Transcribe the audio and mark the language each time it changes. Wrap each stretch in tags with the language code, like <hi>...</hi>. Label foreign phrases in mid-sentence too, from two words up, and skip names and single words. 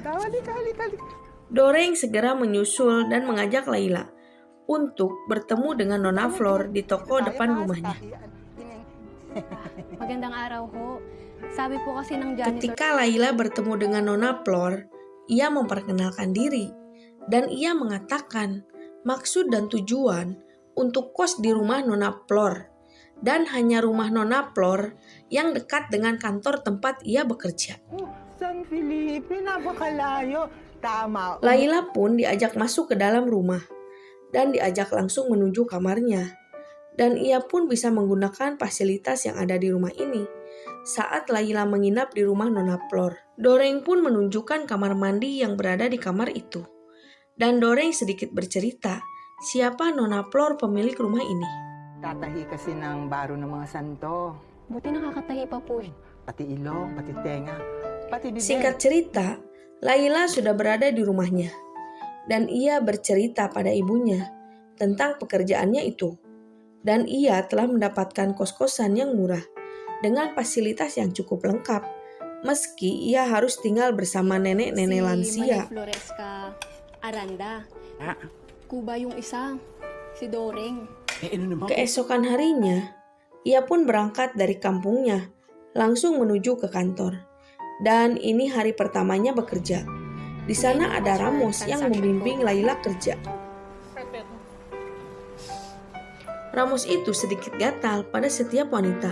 <id>Doreng segera menyusul dan mengajak Laila untuk bertemu dengan Nona Flor di toko depan rumahnya.</id> <tl>Magandang araw ho. Sabi po kasi ng janitor.</tl> <id>Ketika Laila bertemu dengan Nona Flor, ia memperkenalkan diri dan ia mengatakan maksud dan tujuan untuk kos di rumah Nona Flor dan hanya rumah Nona Flor yang dekat dengan kantor tempat ia bekerja.</id> <tl>San Felipe, napakalayo. Tama.</tl> <id>Laila pun diajak masuk ke dalam rumah dan diajak langsung menuju kamarnya. Dan ia pun bisa menggunakan fasilitas yang ada di rumah ini saat Laila menginap di rumah Nona Flor. Doreng pun menunjukkan kamar mandi yang berada di kamar itu. Dan Doreng sedikit bercerita siapa Nona Flor pemilik rumah ini.</id> <tl>Tatahi kasi ng baro ng mga santo. Buti nakakatahi pa po. Pati ilong, pati tenga, pati bibig.</tl> <id>Singkat cerita, Laila sudah berada di rumahnya. Dan ia bercerita pada ibunya tentang pekerjaannya itu. Dan ia telah mendapatkan kos-kosan yang murah dengan fasilitas yang cukup lengkap. Meski ia harus tinggal bersama nenek-nenek lansia. Si Floresca Aranda. Ah,</id> <tl>Kuba yung isa. Si Doreng. ano naman?</tl> <id>Keesokan harinya, ia pun berangkat dari kampungnya langsung menuju ke kantor. Dan ini hari pertamanya bekerja. Di sana ada Ramos yang membimbing Laila kerja. Ramos itu sedikit gatal pada setiap wanita.</id>